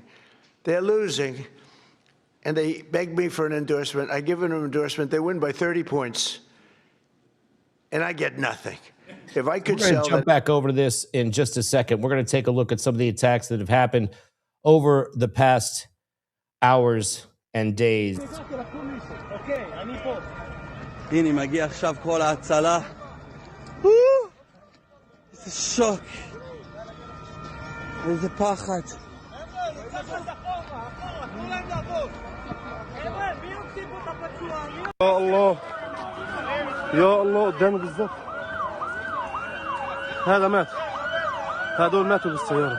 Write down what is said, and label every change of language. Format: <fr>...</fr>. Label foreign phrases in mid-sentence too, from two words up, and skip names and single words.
<en>They're losing, and they beg me for an endorsement. I give them an endorsement. They win by 30 points, and I get nothing. If I could We're going to jump back over to this in just a second. We're going to take a look at some of the attacks that have happened over the past hours and days.</en> <he>הנה מגיע עכשיו כל ההצלה. איזה שוק. איזה פחד.</he> <ar>يا الله يا الله قدامي بالظبط. هذا مات. هذول ماتوا بالسيارة.</ar>